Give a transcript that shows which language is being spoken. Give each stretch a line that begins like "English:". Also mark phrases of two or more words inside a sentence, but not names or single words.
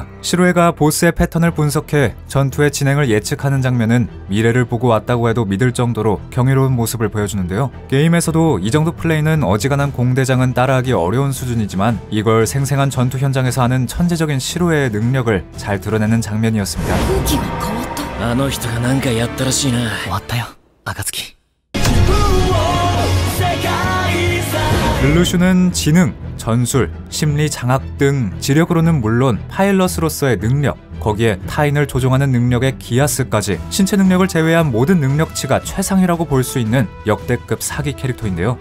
Korean: 시로에가 보스의 패턴을 분석해 전투의 진행을 예측하는 장면은 미래를 보고 왔다고 해도 믿을 정도로 경이로운 모습을 보여주는데요. 게임에서도 이 정도 플레이는 어지간한 공대장은 따라하기 어려운 수준이지만 이걸 생생한 전투 현장에서 하는 천재적인 시로에의 능력을 잘 드러내는 장면이었습니다.
Japanese: あの人が何かやったらしいな。終わったよ暁。
Korean: 르르슈는 지능, 전술, 심리 장악 등 지력으로는 물론 파일럿으로서의 능력, 거기에 타인을 조종하는 능력의 기아스까지 신체 능력을 제외한 모든 능력치가 최상이라고 볼 수 있는 역대급 사기 캐릭터인데요.